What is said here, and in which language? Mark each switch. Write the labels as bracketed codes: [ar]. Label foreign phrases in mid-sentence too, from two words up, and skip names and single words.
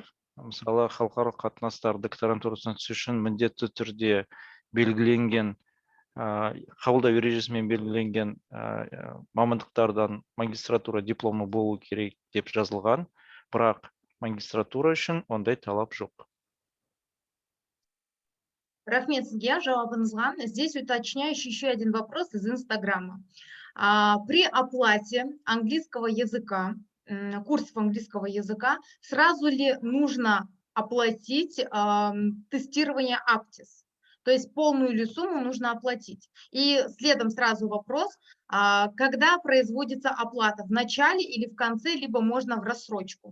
[kk] Мысалы, халықаралық қатынастар докторантурасына түсу үшін міндетті түрде белгіленген, қабылдау ережесімен белгіленген мамандықтардан магистратура дипломы болу керек деп жазылған, бірақ магистратура үшін ондай талап жоқ. Рахмет сізге жауабыңызға. [ru] Здесь уточняющий еще один вопрос из Инстаграма. При оплате английского языка, курсов английского языка, сразу ли нужно оплатить тестирование Aptis? То есть полную ли сумму нужно оплатить? И следом сразу вопрос, когда производится оплата, в начале или в конце, либо можно в рассрочку?